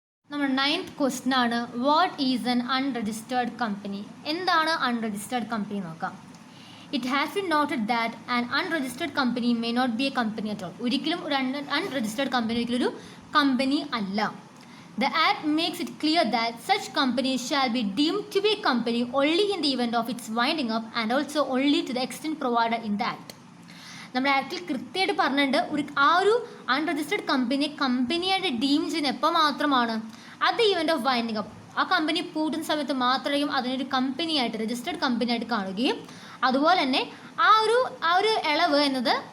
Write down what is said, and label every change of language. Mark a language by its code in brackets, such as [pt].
[ml] നമ്മുടെ 9th question ആണ്, [en] What is an unregistered company? [ml] എന്താണ് അൺരജിസ്റ്റേർഡ് കമ്പനി നോക്കാം. [en] It has been noted that an unregistered company may not be a company at all. [ml] ഒരിക്കലും ഒരു unregistered company ഒരിക്കലും ഒരു company അല്ല. [en] The Act makes it clear that such companies shall be deemed to be a company only in the event of its winding up and also only to the extent provided in the Act. [ml] നമ്മുടെ ആക്ടിൽ കൃത്യമായിട്ട് പറഞ്ഞിട്ടുണ്ട് ആ ഒരു unregistered കമ്പനിയായിട്ട് deem ചെയ്യുന്ന എപ്പോൾ മാത്രമാണ്? അത് event of winding up. ആ കമ്പനി പൂട്ടുന്ന സമയത്ത് മാത്രമായിരിക്കും അതിനൊരു കമ്പനിയായിട്ട് രജിസ്റ്റേർഡ് കമ്പനിയായിട്ട് കാണുകയും അതുപോലെ തന്നെ ആ ഒരു ഇളവ് എന്നത്